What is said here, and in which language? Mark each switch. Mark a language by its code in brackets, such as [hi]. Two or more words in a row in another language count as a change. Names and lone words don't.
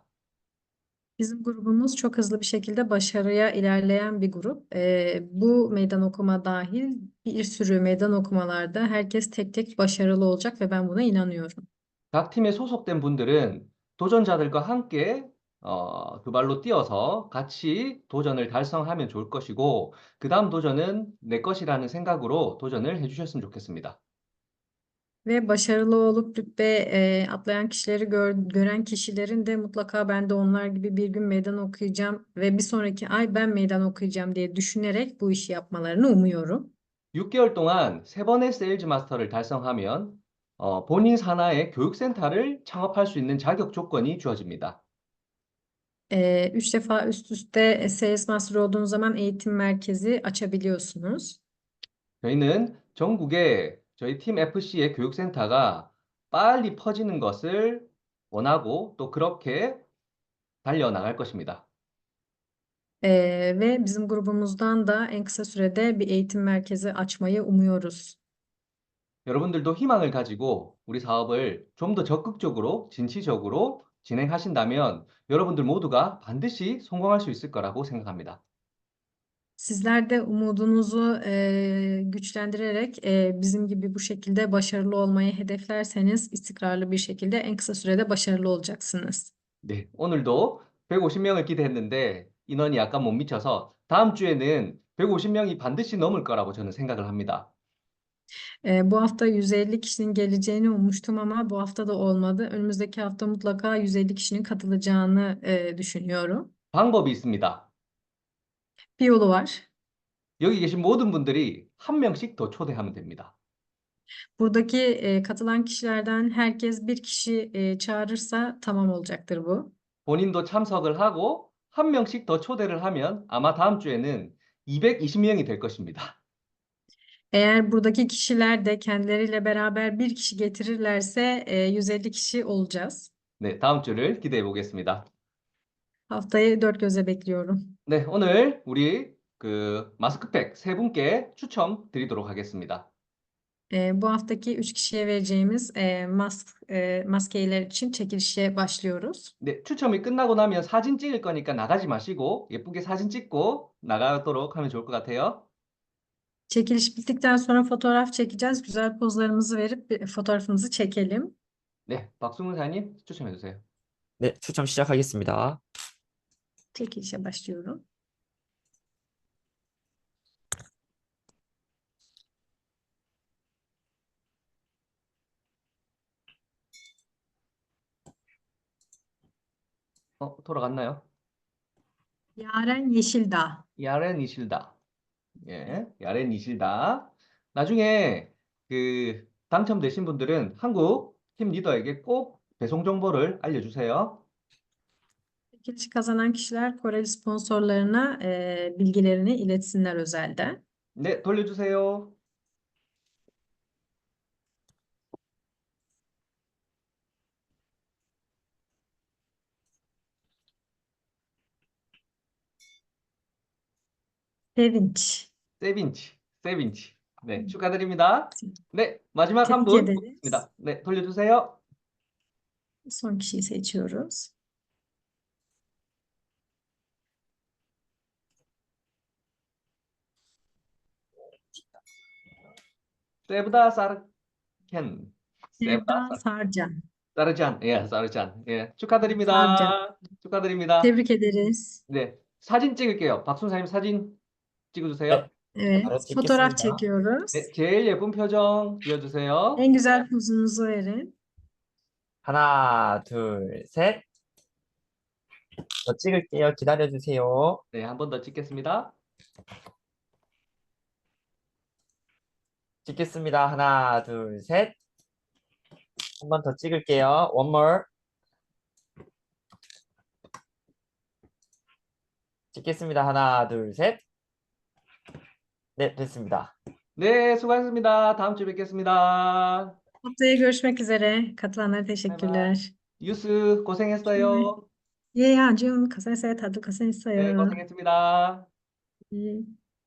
[tr] Bizim grubumuz çok hızlı bir şekilde başarıya ilerleyen bir grup. Bu meydan okuma dahil bir sürü meydan okumalarda herkes tek tek başarılı olacak ve ben buna inanıyorum. [ko] 각 팀에 소속된 분들은 도전자들과 함께 두 발로 뛰어서 같이 도전을 달성하면 좋을 것이고, 그 다음 도전은 내 것이라는 생각으로 do전을 해주셨으면 좋겠습니다. [tr] Ve başarılı olup rütbe atlayan kişileri gören kişilerin de mutlaka ben de onlar gibi bir gün meydan okuyacağım ve bir sonraki ay ben meydan okuyacağım diye düşünerek bu işi yapmalarını umuyorum. [ko] 6개월 동안 3번의 세일즈 마스터를 달성하면 본인 산하의 교육센터를 창업할 수 있는 자격 조건이 주어집니다. [tr] 3 defa üst üste [en] Sales Master [tr] olduğunuz zaman eğitim merkezi açabiliyorsunuz. [ko] 저희는 전국에 저희 팀 FC의 교육센터가 빨리 퍼지는 것을 원하고 또 그렇게 달려나갈 것입니다. [tr] Ve bizim grubumuzdan da en kısa sürede bir eğitim merkezi açmayı umuyoruz. [ko] 여러분들도 희망을 가지고 우리 사업을 좀 더 적극적으로, 진취적으로 진행하신다면 여러분들 모두가 반드시 성공할 수 있을 거라고 생각합니다. [tr] Sizler de umudunuzu güçlendirerek bizim gibi bu şekilde başarılı olmayı hedeflerseniz istikrarlı bir şekilde en kısa sürede başarılı olacaksınız. [ko] 네, 오늘도 150명을 기대했는데 인원이 약간 못 미쳐서 다음 주에는 150명이 반드시 넘을 거라고 저는 생각을 합니다. [tr] Bu hafta 150 kişinin geleceğini ummuştum ama bu hafta da olmadı. Önümüzdeki hafta mutlaka 150 kişinin katılacağını düşünüyorum. [ko] 방법이 있습니다. [tr] Bir yolu var. [ko] 여기 계신 모든 분들이 한 명씩 더 초대하면 됩니다. [tr] Buradaki katılan kişilerden herkes bir kişi çağırırsa tamam olacaktır bu. [ko] 본인도 참석을 하고 한 명씩 더 초대를 하면 아마 다음 주에는 220명이 될 것입니다. [tr] Eğer buradaki kişiler de kendileriyle beraber bir kişi getirirlerse 150 kişi olacağız. [ko] 네, 다음 주를 기대해 보겠습니다. [tr] Haftayı dört gözle bekliyorum. [ko] 네, 오늘 우리 마스크팩 3분께 추첨 드리도록 하겠습니다. [tr] Bu haftaki 3 kişiye vereceğimiz maskeler için çekilişe başlıyoruz. [ko] 네, 추첨이 끝나고 나면 사진 찍을 거니까 나가지 마시고 예쁘게 사진 찍고 나가도록 하면 좋을 것 같아요. [tr] Çekiliş bittikten sonra fotoğraf çekeceğiz. Güzel pozlarımızı verip fotoğrafımızı çekelim. [ko] 네, 박승훈 사님 추첨해 주세요. 네, 추첨 시작하겠습니다. [tr] Çekilişe başlıyorum. [ko] 돌아갔나요? Yaren Yeşildağ. 야렌 이실다. 예, 야렌 이실다. 나중에 당첨되신 분들은 한국 팀 리더에게 꼭 배송 정보를 알려주세요. [tr] Çekilişi kazanan kişiler Koreli sponsorlarına bilgilerini iletsinler özelde. [ko] 네, 돌려주세요. Sevinç. 세빈치. 네, 축하드립니다. 네, 마지막 한 [tr] Tebrik [ko] 분 [tr] ederiz. [ko] 뽑겠습니다. 네, 돌려주세요. [tr] Son kişiyi seçiyoruz. [ko] 세브다 사르켄. Sevda Sarcan. 사르잔. 예, 사르잔. 예, 축하드립니다. Sarcan. 축하드립니다. [tr] Tebrik ederiz. [ko] 네, 사진 찍을게요. 박순사님 사진 찍어주세요. [tr] Evet, [ko] 바로 [tr] fotoğraf [ko] 찍겠습니다. [tr] çekiyoruz. [ko] 네, 제일 예쁜 표정 지어주세요. [tr] En güzel pozunuzu verin. [ko] 하나, 둘, 셋. 저 찍을게요. 기다려주세요. 네, 한 번 더 찍겠습니다. 찍겠습니다. 하나, 둘, 셋. 한 번 더 찍을게요. [en] One more. [ko] 찍겠습니다. 하나, 둘, 셋. 네, 됐습니다. 네, 수고하셨습니다. 다음 주에 뵙겠습니다. [tr] Haftaya görüşmek üzere. Katılanlara teşekkürler. [ko] 유스 고생했어요. 예, 아주 고생했어요. 다들 네, 고생했어요. 고생했습니다. 예.